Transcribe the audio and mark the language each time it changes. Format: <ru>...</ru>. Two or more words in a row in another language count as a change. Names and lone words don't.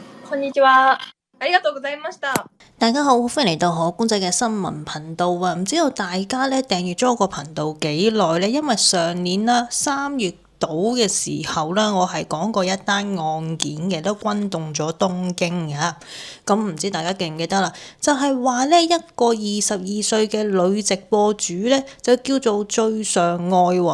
<ja>こんにちは。ありがとうございました。</ja> <yue>大家好，歡迎嚟到可公仔嘅新聞頻道啊！唔知道大家咧訂閱咗個頻道幾耐咧？因為上年啦3月到嘅時候啦，我係講過一單案件嘅，都轟動咗東京嘅。咁唔知大家記唔記得啦？就係話咧一個22歲嘅女直播主咧，就叫做最上愛喎。</yue>